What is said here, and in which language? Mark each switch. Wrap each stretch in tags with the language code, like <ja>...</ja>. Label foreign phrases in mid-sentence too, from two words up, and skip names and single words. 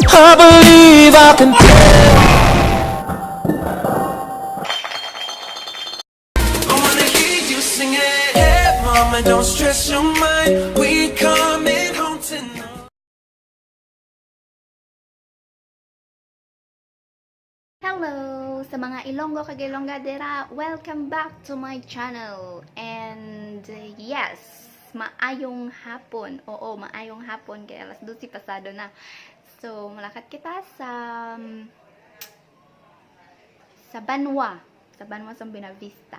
<en>I believe I can tell. I wanna hear you sing it. Hey, mama, don't stress your mind. We coming home tonight.</en> <hil>Hello sa mga Ilonggo kag Ilongga dira.</hil> <en>Welcome back to my channel. And yes,</en> <hil>maayong hapon. Oo, maayong hapon kay alas 12 pasado na. So, malakad kita sa Banwa. Sa Banwa sa Binavista.</hil>